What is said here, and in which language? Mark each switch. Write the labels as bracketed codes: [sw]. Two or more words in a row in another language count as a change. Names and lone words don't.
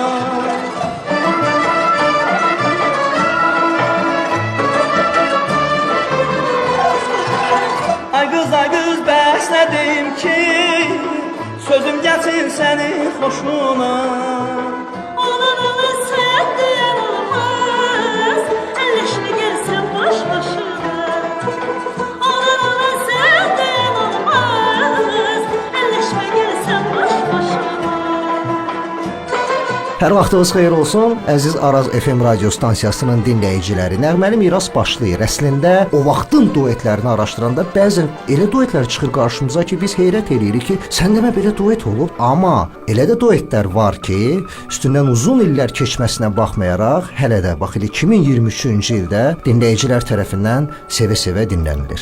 [az] Ay kız bəs nə deyim ki, sözüm gəlsin sənin xoşuna. [tr] Oğlan oğlan sen diyen olmaz, elleşme gelsen boş boşuna. Oğlan oğlan sen diyen olmaz, elleşme gelsen boş boşuna. [az] Hər vaxtınız xeyir olsun, əziz Araz FM radio stansiyasının dinləyiciləri. Nəğməli Miras başlayır. Əslində o vaxtın duetlərini araşdıranda bəzən elə duetlər çıxır qarşımıza ki, biz heyrət eləyirik ki, sən demə belə duet olub. Amma elə də duetlər var ki, üstündən uzun illər keçməsinə baxmayaraq, hələ də bax elə 2023-cü ildə dinləyicilər tərəfindən sevə-sevə dinlənilir.